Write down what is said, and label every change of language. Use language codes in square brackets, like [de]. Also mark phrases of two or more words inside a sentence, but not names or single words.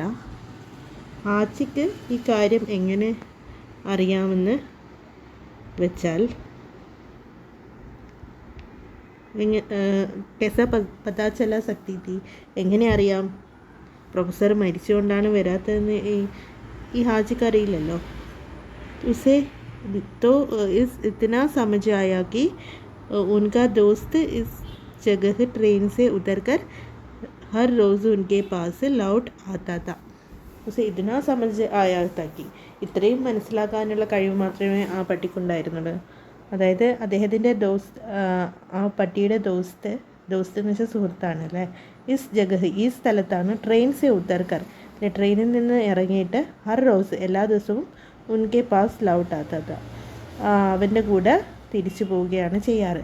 [ml] ഹാജിക്ക് ഈ കാര്യം എങ്ങനെ അറിയാമെന്ന് വെച്ചാൽ, [hi] कैसे पता चल सकती थी, [ml] എങ്ങനെ അറിയാം? പ്രൊഫസർ മരിച്ചുകൊണ്ടാണ് വരാത്തതെന്ന് ഈ ഹാജിക്ക് അറിയില്ലല്ലോ. [hi] ഉസേ तो इतना समझ आया कि उनका दोस्त इस जगह ट्रेन से उतरकर हर रोज़ उनके पास लौट आता था. उसे इतना समझ आया था कि [ml] ഇത്രയും മനസ്സിലാക്കാനുള്ള കഴിവ് മാത്രമേ ആ പട്ടിക്കുണ്ടായിരുന്നുള്ളൂ. അതായത് അദ്ദേഹത്തിൻ്റെ ആ പട്ടിയുടെ ദോസ്ത് എന്ന് വെച്ചാൽ സുഹൃത്താണ് അല്ലേ. [hi] इस जगह, [ml] ഈ സ്ഥലത്താണ്, [hi] ट्रेन से उतरकर, [ml] ട്രെയിനിൽ നിന്ന് ഇറങ്ങിയിട്ട് [hi] हर रोज़, [ml] എല്ലാ ദിവസവും [hi] उनके पास लौट आता, [ml] അവൻ്റെ കൂടെ തിരിച്ചു പോവുകയാണ് ചെയ്യാറ്.